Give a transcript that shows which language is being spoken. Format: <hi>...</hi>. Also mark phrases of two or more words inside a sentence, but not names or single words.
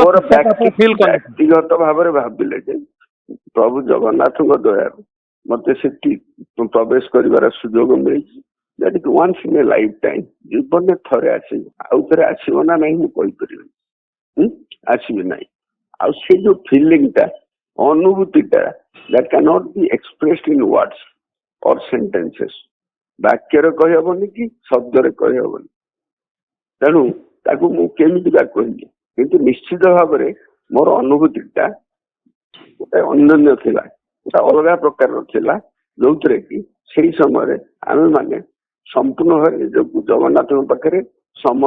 <or>ବ୍ୟକ୍ତିଗତ ଭାବରେ ଭାବିଲେ ଯେ ପ୍ରଭୁ ଜଗନ୍ନାଥଙ୍କ ଦୟାରୁ ମତେ ସେଠି ପ୍ରବେଶ କରିବାର ସୁଯୋଗ ମିଳିଛି।</or> <en>once in a lifetime,</en> <or>ଜୀବନରେ ଥରେ ଆସିବ, ଆଉ ଥରେ ଆସିବ ନା ନାହିଁ ମୁଁ କହିପାରିବିନି, ଆସିବି ନାହିଁ। ଆଉ ସେ ଯୋଉ ଫିଲିଙ୍ଗଟା, ଅନୁଭୂତିଟା,</or> <en>that cannot be expressed in words or sentences,</en> <or>ବାକ୍ୟରେ କହିହବନି କି ଶବ୍ଦରେ କହିହବନି। ତେଣୁ ତାକୁ ମୁଁ କେମିତି ବା କହିବି, କିନ୍ତୁ ନିଶ୍ଚିତ ଭାବରେ ମୋର ଅନୁଭୂତିଟା ଗୋଟେ ଅନନ୍ୟ ଥିଲା, ଗୋଟେ ଅଲଗା ପ୍ରକାରର ଥିଲା, ଯୋଉଥିରେ କି ସେଇ ସମୟରେ ଆମେ ମାନେ ସମ୍ପୂର୍ଣ୍ଣ ଭାବେ ନିଜକୁ ଜଗନ୍ନାଥଙ୍କ ପାଖରେ ସମର୍ପି ଦେଇଥିଲୁ।</or>